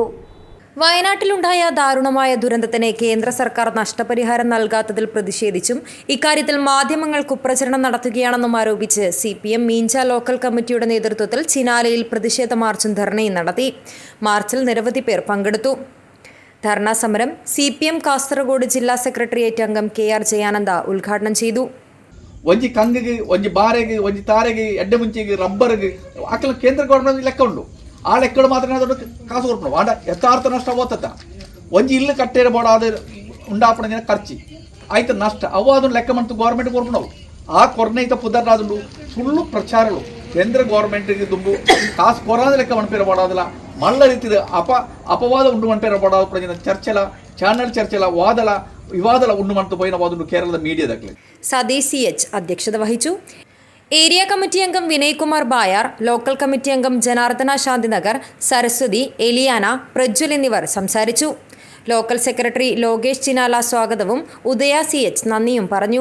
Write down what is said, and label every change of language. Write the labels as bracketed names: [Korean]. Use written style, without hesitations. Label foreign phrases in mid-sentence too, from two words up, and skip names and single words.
[Malayalam] വയനാട്ടിലുണ്ടായ ദാരുണമായ ദുരന്തത്തിന് കേന്ദ്ര സർക്കാർ നഷ്ടപരിഹാരം നൽകാത്തതിൽ പ്രതിഷേധിച്ചും ഇക്കാര്യത്തിൽ മാധ്യമങ്ങൾ കുപ്രചരണം നടത്തുകയാണെന്നും ആരോപിച്ച് CPM മീഞ്ച ലോക്കൽ കമ്മിറ്റിയുടെ നേതൃത്വത്തിൽ ചിനാലയിൽ പ്രതിഷേധ മാർച്ചും ധർണയും നടത്തി. മാർച്ചിൽ നിരവധി പേർ പങ്കെടുത്തു. ധർണാ സമരം CPM കാസർഗോഡ് ജില്ലാ സെക്രട്ടേറിയറ്റ് അംഗം KR ജയാനന്ദ ഉദ്ഘാടനം ചെയ്തു. [Tulu] ಒಂಜಿ ಕಂಗಿಗೆ ಒಂಜಿ ಬಾರೆಗೆ ಒಂಜಿ ತಾರೆಗೆ ಎಡ್ಡೆ ಮುಂಚೆಗೆ ರಬ್ಬರ್ಗೆ ಅಕ್ಕಲ ಕೇಂದ್ರ ಗೌರ್ಮೆಂಟ್ ಲೆಕ್ಕ ಉಂಡು. ಆ ಲೆಕ್ಕಗಳು ಮಾತ್ರ ಅದನ್ನು ಕಾಸು ಕೊಡ್ಪು ಆಡ ಯಥಾರ್ಥ ನಷ್ಟ ಓದ್ತತ್ತ. ಒಂಜಿ ಇಲ್ಲು ಕಟ್ಟೇರ ಬೋಡಾದ ಉಂಡಾಪಣ ಖರ್ಚಿ ಆಯ್ತು ನಷ್ಟ ಅವು ಅದನ್ನು ಲೆಕ್ಕ ಮಾಡ್ತು ಗೌರ್ಮೆಂಟ್ ಕೊಡ್ಪುಣವು. ಆ ಕೊರನೈತ ಪುದರ್ನಾದುಂಡು ಸುಳ್ಳು ಪ್ರಚಾರಗಳು ಕೇಂದ್ರ ಗೌರ್ಮೆಂಟ್ಗೆ ದುಂಬು ಕಾಸು ಕೊರಾದ ಲೆಕ್ಕ ಮಣಪೇರ ಬೋಡಾದಲ್ಲ ಮಳ್ಳ ರೀತಿಯ ಅಪವಾದ ಉಂಡು ಮಣಪೇರ ಬೋಡಾದ ಪ್ರಜನ ಚರ್ಚೆಲ ಚಾನಲ್ ಚರ್ಚೆಲ ವಾದಲ ವಿವಾದಲ ಉಣ್ಣುಮಣತ್ತ್ ಪೋಯಿನ ವಾದುಂಡು ಕೇರಳ ಮೀಡಿಯತಕಳೆ. [Malayalam] സതീഷ് CH അധ്യക്ഷത വഹിച്ചു. ഏരിയ കമ്മിറ്റി അംഗം വിനയ്കുമാർ ബായാർ, ലോക്കൽ കമ്മിറ്റി അംഗം ജനാർദ്ദന ശാന്തിനഗർ, സരസ്വതി, എലിയാന, പ്രജ്വൽ എന്നിവർ സംസാരിച്ചു. ലോക്കൽ സെക്രട്ടറി ലോകേഷ് ചിനാല സ്വാഗതവും ഉദയ CH നന്ദിയും പറഞ്ഞു.